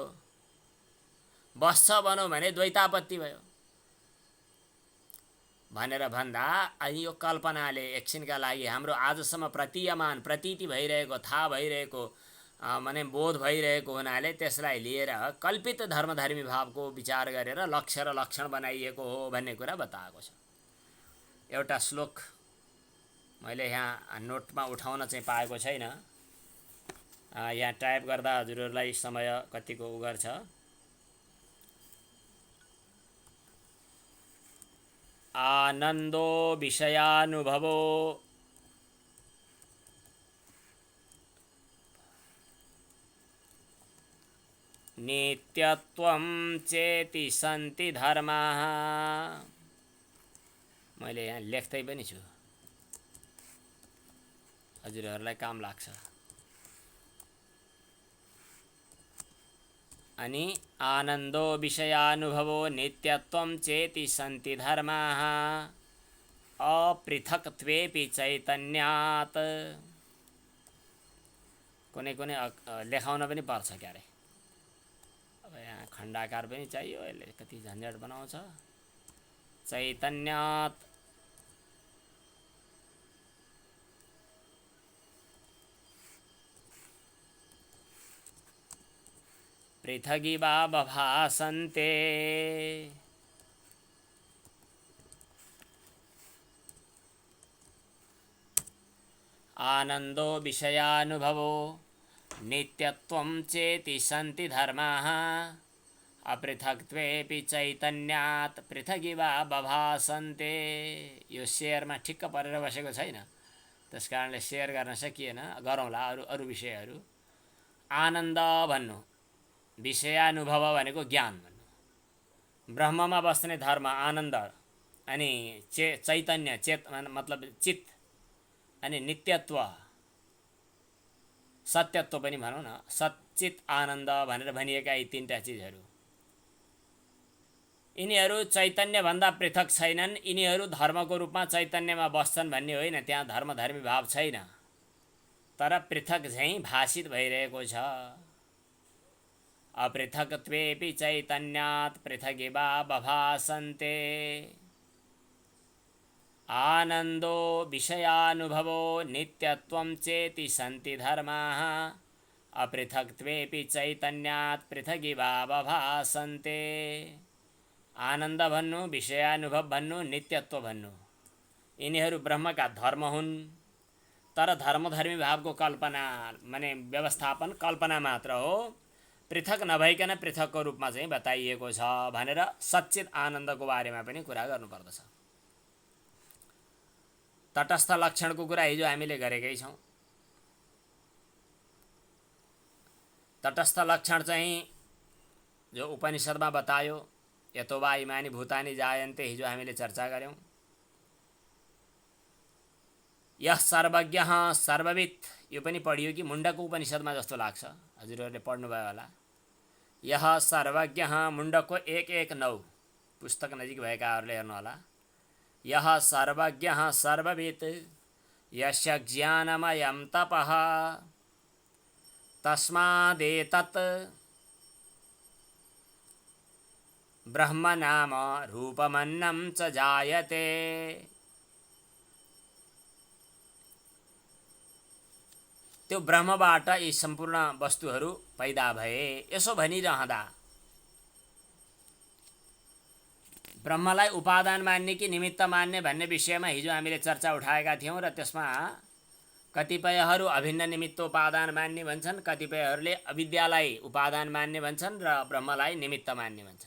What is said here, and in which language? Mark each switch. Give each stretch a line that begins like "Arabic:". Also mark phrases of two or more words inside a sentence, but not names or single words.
Nepali: बस्छ भनौँ भने द्वैतापत्ति भयो भनेर भन्दा अनि यो कल्पनाले एकछिनका लागि हाम्रो आजसम्म प्रतीयमान, प्रतीति भइरहेको, थाहा भइरहेको, माने बोध भइरहेको हुनाले त्यसलाई लिएर कल्पित धर्मधर्मी भावको विचार गरेर लक्ष्य र लक्षण बनाइएको हो भन्ने कुरा बताएको छ। एउटा श्लोक मैले यहाँ नोटमा उठाउन चाहिँ पाएको छैन, यहाँ टाइप गर्दा हजुरहरूलाई समय कतिको उगर छ।
Sanskrit: आनन्दो विषयानुभवो नित्यत्वं चेति सन्ति धर्माः।
Nepali: मैले यहाँ लेख्दै पनि छु, हजुरहरूलाई काम लाग्छ।
Sanskrit: अनि आनन्दो विषयानुभवो नित्यत्वं चेति सन्ति धर्माः अपृथक्त्वेपि चैतन्यात्।
Nepali: कुनै कुनै लेखाउन पनि पर्छ क्यारे। अब यहाँ खण्डाकार पनि चाहियो, यसले कति झन्झट बनाउँछ।
Sanskrit: चैतन्यात् पृथगिवा बभासन्ते आनन्दो विषयानुभवो नित्यत्वं चेति सन्ति धर्माः अपृथक्त्वेऽपि चैतन्यात् पृथगिवा बभासन्ते।
Nepali: यो शेयरमा ठिक्क परेर बसेको छैन, त्यसकारणले शेयर गर्न सकिएन। गरौँला अरू विषयहरू। आनन्द भन्नु, विषयानुभव भनेको ज्ञान भन्नु। ब्रह्ममा बस्ने धर्म आनन्द, अनि चैतन्य मतलब चित्त, अनि नित्यत्व सत्यत्व पनि भनौँ न, सच्चित आनन्द भनेर भनिएका यी तीनटा चिजहरू, यिनीहरू चैतन्यभन्दा पृथक छैनन्। यिनीहरू धर्मको रूपमा चैतन्यमा बस्छन् भन्ने होइन, त्यहाँ धर्मधर्मी भाव छैन, तर पृथक झैँ भाषित भइरहेको छ।
Sanskrit: अपृथक्त्वेऽपि चैतन्यात् पृथगिवा बभासन्ते आनन्दो विषयानुभवो नित्यत्वं चेति सन्ति धर्माः अपृथक्त्वेऽपि चैतन्यात् पृथगिवा बभासन्ते।
Nepali: आनन्द भन्नु, विषयानुभव भन्नु, नित्यत्व भन्नु, यिनीहरू ब्रह्मका धर्म हुन्, तर धर्मधर्मी भावको कल्पना माने व्यवस्थापन कल्पना मात्र हो, पृथक नभइकन पृथकको रूपमा चाहिँ बताइएको छ भनेर सच्चित आनन्दको बारेमा पनि कुरा गर्नुपर्दछ। तटस्थ लक्षणको कुरा हिजो हामीले गरेकै छौँ। तटस्थ लक्षण चाहिँ जो उपनिषदमा बतायो,
Sanskrit: यतो वा इमानि भूतानि जायन्ते,
Nepali: हिजो हामीले चर्चा गऱ्यौँ।
Sanskrit: यह सर्वज्ञः सर्ववित्,
Nepali: यो पनि पढियो कि मुण्डको उपनिषदमा जस्तो लाग्छ, हजुरहरूले पढ्नुभयो होला।
Sanskrit: यह सर्वज्ञः,
Nepali: मुण्डको 119 पुस्तक नजिक भएकाहरूले हेर्नुहोला।
Sanskrit: यह सर्वज्ञः सर्ववित् यस्य ज्ञानमयं तपः तस्मादेतत् ब्रह्म नाम रूपमन्नं च जायते।
Nepali: त्यो ब्रह्मबाट यी सम्पूर्ण वस्तुहरू पैदा भए। यसो भनिरहँदा ब्रह्मलाई उपादान मान्ने कि निमित्त मान्ने भन्ने विषयमा हिजो हामीले चर्चा उठाएका थियौँ र त्यसमा कतिपयहरू अभिन्न निमित्त उपादान मान्ने भन्छन्, कतिपयहरूले अविद्यालाई उपादान मान्ने भन्छन् र ब्रह्मलाई निमित्त मान्ने भन्छन्।